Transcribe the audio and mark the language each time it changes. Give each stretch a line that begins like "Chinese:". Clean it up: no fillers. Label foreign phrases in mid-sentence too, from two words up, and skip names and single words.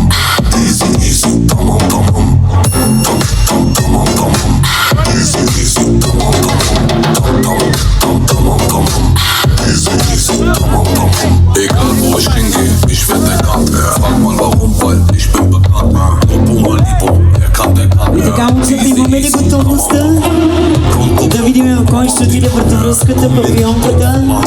English: Easy, easy,
Turkish: tamam, tamam. Tamam, tamam.
English: Easy, easy,
Turkish: tamam, tamam. Tamam, tamam.
English: Easy, easy,
Turkish: tamam, tamam.
German: Egal wo ich hingehe, ich werd erkannt. Frag mal warum, weil ich bin bekannt. Lobo Malibu,
Bulgarian: И така, момчета, имаме ли готовността да видим кой ще отиде върху връзката, павионката?